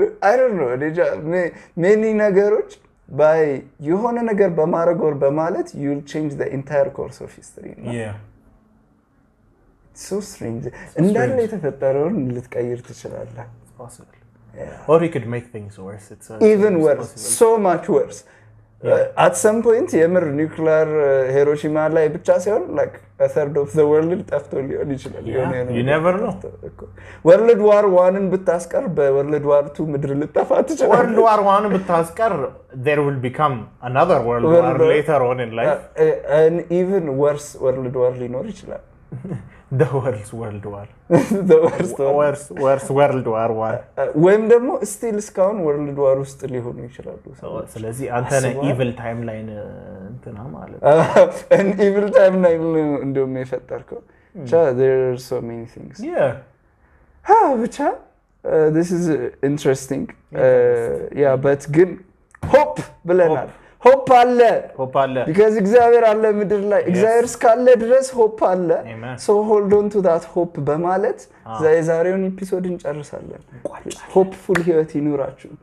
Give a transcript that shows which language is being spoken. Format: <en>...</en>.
<en>I don't know many</en> <am>ነገሮች</am> <en>by</en> <am>የሆነ ነገር በማድረግ</am> <en>or</en> <am>በማለት</am> <en>you'll change the entire course of history yeah it's so strange</en> <am>እንዳለ የተፈጠረውን ልትቀይር ትችላለህ</am> <en>possible or he could make things worse it's even worse so much worse at some point</en> <am>የምር ኒውክሊየር ሂሮሺማ ላይ ብቻ ሳይሆን</am> <en>like a third of the world</en> <am>ጠፍቶ ሊሆን ይችላል</am> <en>you never know</en> <am>world war 1 ን ብታስቀር በworld war 2 ምድር ልጠፋ ትችላል</am> <en>world war 1 ብታስቀር there will become another world war later on in life and even worse world war</en> <am>ሊኖር ይችላል</am> <en>the worst world war the worst world war 1</en> <am>ወይም ደግሞ</am> <en>still</en> <am>እስካሁን world war ውስጥ ሊሆኑ ይችላሉ ስለዚህ አንተ ነህ</am> <en>evil timeline</en> <am>እንትና ማለት</am> <en>an evil timeline</en> <am>እንደውም የፈጠርከው</am> <en>there are so many things</en> <am>ብቻ</am> <en>this is interesting but</en> <am>ግን hope ብለናል hope አለ because እግዚአብሔር አለ ምድር ላይ እግዚአብሔር እስካለ ድረስ hope አለ</am> <en>so hold on to that hope</en> <am>በማለት የዛሬውን ኤፒሶድ እንጨርሳለን hopeful ህይወት ይኑራችሁ</am>